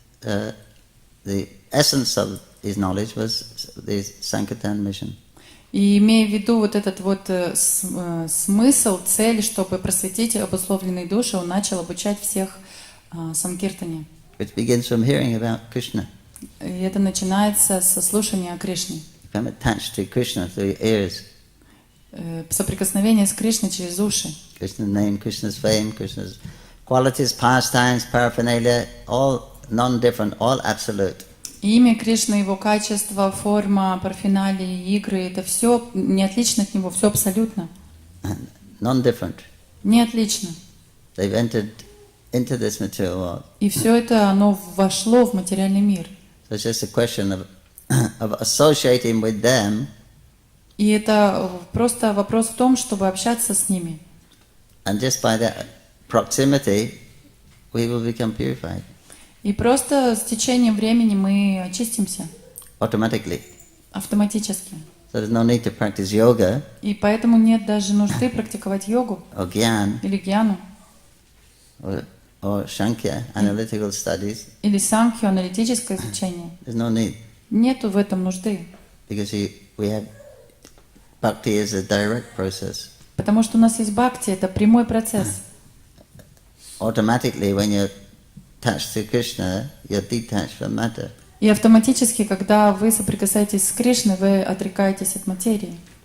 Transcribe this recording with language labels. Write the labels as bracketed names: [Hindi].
[English] The essence of his knowledge was the Sankirtan mission. [Russian] И имея в виду вот этот вот смысл, цель, чтобы просветить обусловленные души, он начал обучать всех санкиртане. [English] Which begins from hearing about Krishna. [Russian] И это начинается со слушания о Кришне. [English] Become attached to Krishna through your ears. [Russian] Соприкосновение с Кришной через уши. [English] Krishna's name, Krishna's fame, Krishna's qualities, pastimes, paraphernalia, all non-different, all absolute. [Russian] Имя Кришны, его качество, форма, парфеналии, игры, это все не отлично от него, все абсолютно. [English] Non-different. [Russian] Не отлично. [English] They've entered into this material world. [Russian] И все это, оно вошло в материальный мир. [English] So it's just a question of associating with them. [Russian] И это просто вопрос в том, чтобы общаться с ними. [English] And just by that proximity, we will become purified. [Russian] И просто с течением времени мы очистимся. [English] Automatically. [Russian] Автоматически. [English] So there's no need to practice yoga. [Russian] И поэтому нет даже нужды практиковать йогу. [English] Or gyan. [Russian] Или гьяну. [English] Or Shankya, analytical studies. [Russian] Или санкхью, аналитическое изучение. [English] There's no need. [Russian] Нету в этом нужды. [English] Because we have bhakti is a direct process. [Russian] Потому что у нас есть бхакти, это прямой процесс. [English] Automatically, when you're attached to Krishna, you're detached from matter. [Russian] И автоматически, когда вы соприкасаетесь с Кришной, вы отрекаетесь от материи.